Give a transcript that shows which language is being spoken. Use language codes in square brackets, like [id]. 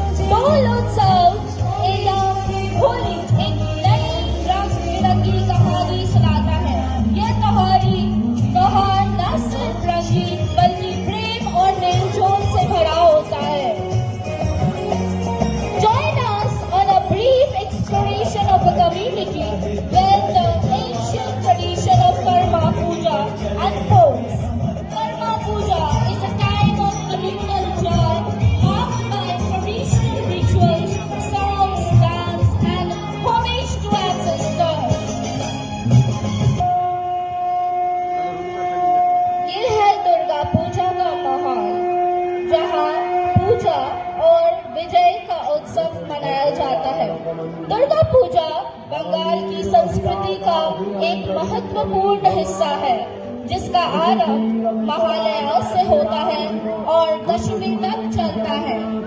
[hi] डोल उत्सव होली एक नई रंग बिरंगी कहानी सुनाता है। यह त्योहार न सिर्फ रंगीन बल्कि प्रेम और मेलजोल से भरा होता है। [en] Join us on a brief exploration of a community where the ancient tradition of Karma Puja unfolds. Karma Puja is a time of communal joy marked by traditional rituals, songs, dance, and homage to ancestors. [hi] ये है दुर्गा पूजा का माहौल, जहाँ पूजा और विजय का उत्सव मनाया जाता है। दुर्गा पूजा बंगाल की संस्कृति का एक महत्वपूर्ण हिस्सा है, जिसका आरंभ महालया से होता है और दशमी तक चलता है।